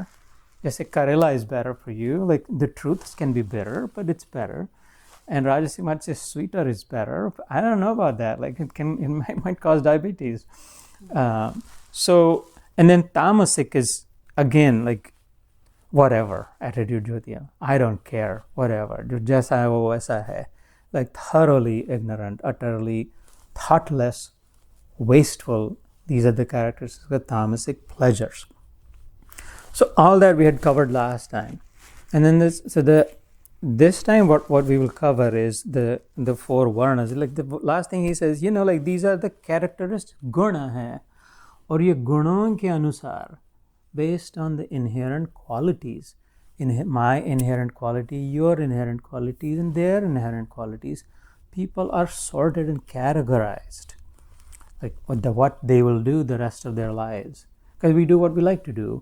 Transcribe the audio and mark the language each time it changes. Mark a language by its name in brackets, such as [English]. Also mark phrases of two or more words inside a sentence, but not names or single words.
[English] They say Karela is better for you. Like the truths can be bitter, but it's better. And Rajasic might say sweeter is better. I don't know about that. Like it might cause diabetes. And then Tamasic is again like whatever attitude [Hindi] jo diya. [English] I don't care, whatever. [Hindi] Jo jaisa hai wo waisa hai. [English] Like thoroughly ignorant, utterly thoughtless, wasteful. These are the characteristics of Tamasic pleasures. So all that we had covered last time. And then this time what we will cover is the four varnas. Like the last thing he says, like these are the characteristics, [Hindi] guna hai. Aur ye gunon ke anusar, [English] based on the inherent qualities, my inherent quality, your inherent qualities, and their inherent qualities, people are sorted and categorized. Like what they will do the rest of their lives. Because we do what we like to do.